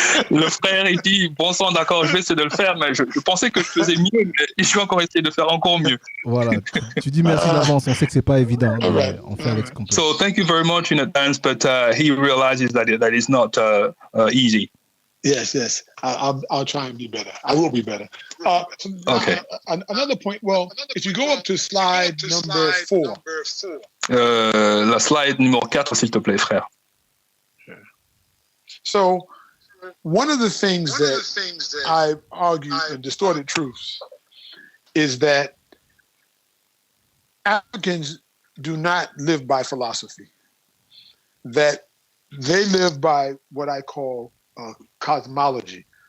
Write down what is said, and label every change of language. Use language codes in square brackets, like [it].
[fr] Le frère, il dit, bon sang, d'accord, je vais essayer de le faire, mais je pensais que je faisais mieux, mais je vais encore essayer de faire encore mieux. Voilà. Tu dis merci d'avance, on sait que c'est pas évident. On fait avec ce qu'on peut. [en] So thank you very much in advance, but he realizes that it's not easy. Yes. I'll try and be better. I will be better. Okay. Another point. Well, if you go up to slide number 4. [fr] La slide numéro 4, s'il te plaît, frère. [en] So, one of the things that I argue in Distorted Truths is that Africans do not live by philosophy. That they live by what I call cosmology.